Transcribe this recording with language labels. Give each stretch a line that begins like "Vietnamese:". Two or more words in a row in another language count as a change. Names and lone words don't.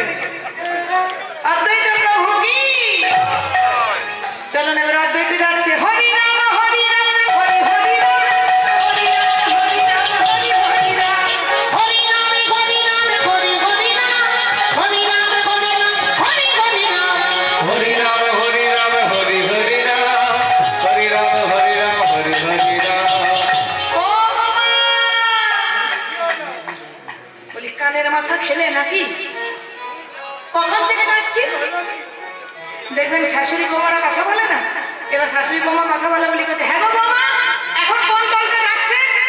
Bangla: অদ্বৈত প্রভু কি। চলুন এবার অদ্বৈত যাচ্ছে। হরি রাম হরি রাম, হরি হরি রাম, হরি রাম হরি রাম, হরি হরি রাম। হরি রাম, হরি রাম, হরি হরি রাম, হরি রাম, হরি রাম, হরি হরি রাম। हरि राम हरि राम हरि हरि राम, हरि राम हरि राम हरि हरि राम। ও বাবা! বলি কানের মাথা খেলে নাকি? কখন থেকে যাচ্ছি? দেখবেন শাশুড়ি বৌমারা কথা বলে না, এবার শাশুড়ি বৌমা কথা বলে বলি করছে, হ্যাঁ গো বৌমা, এখন কোন দলটা যাচ্ছে?